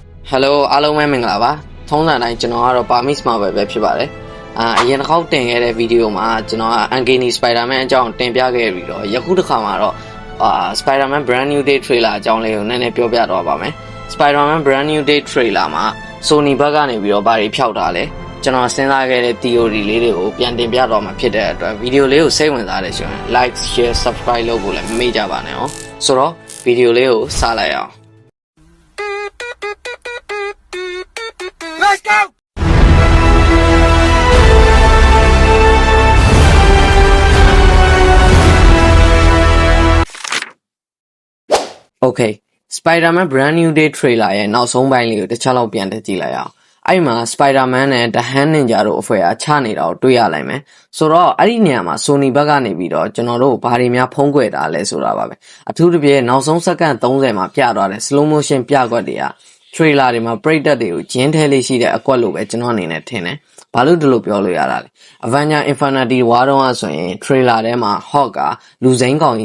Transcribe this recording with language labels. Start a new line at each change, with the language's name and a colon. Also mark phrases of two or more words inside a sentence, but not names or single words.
Burmese: Hello အားလုံးပဲမင်္ဂလာပါထုံးစံတိုင်းကျွန်တော်ကတော့ Parmis Marvel ပဲဖြစ်ပါတယ်အရင်တစ်ခေါက်တင်ခဲ့တဲ့ဗီဒီယိုမှာကျွန်တော်က Uncanny Spider-Man အကြောင်းတင်ပြခဲ့ပြီးတော့ယခုတစ်ခါမှာတော့ Spider-Man Brand New Day Trailer အကြောင်းလေးကိုနည်းနည်းပြောပြတော့ပါမယ် Spider-Man Brand New Day Trailer မှာ Sony ဘက်ကနေပြီးတော့ဘာတွေဖြောက်တာလဲကျွန်တော်စဉ်းစားခဲ့တဲ့ theory လေးတွေကိုပြန်တင်ပြတော့မှာဖြစ်တဲ့အတွက်ဗီဒီယိုလေးကိုစိတ်ဝင်စားတဲ့ရှင်
English: like share subscribe
Burmese: လုပ်ဖို့လည်းမမေ့ကြပါနဲ့နော်ဆိုတော့ဗီဒီယိုလေးကိုစလိုက်အောင်
English: Let's go!
Burmese: Okay, Spider-Man Brand New Day Trailer ရဲ့နောက်ဆုံးပိုင်းလေးကိုတစ်ချက်လောက်ပြန်တက်ကြည့်လိုက်အောင်အဲ့မှာ Spider-Man နဲ့ The Hand Ninja တို့အဖွဲ့အားချနေတာကိုတွေ့ရလိုက်မယ်ဆိုတော့အဲ့ဒီနေရာမှာ Sony ဘက်ကနေပြီးတော့ကျွန်တော်တို့ဘာတွေများဖုံးကွယ်တာလဲဆိုတာပါပဲအထူးသဖြင့်နောက်ဆုံးစက္ကန့်30မှာပြသွားတဲ့
English: slow motion
Burmese: ပြကွက်တွေကtrailer တွေမှာပရိသတ်တွေကိုဂျင်းထဲလေးရှိတဲ့အကွက်လို့ပဲကျွန်တော်အနေနဲ့ထင်တယ်။ဘာလို့ဒီလိုပြောလို့ရတာလဲ။ Avengers Infinity War တုန်းကဆိုရင် trailer ထဲမှာ Hulk ကလူစိမ်းကောင်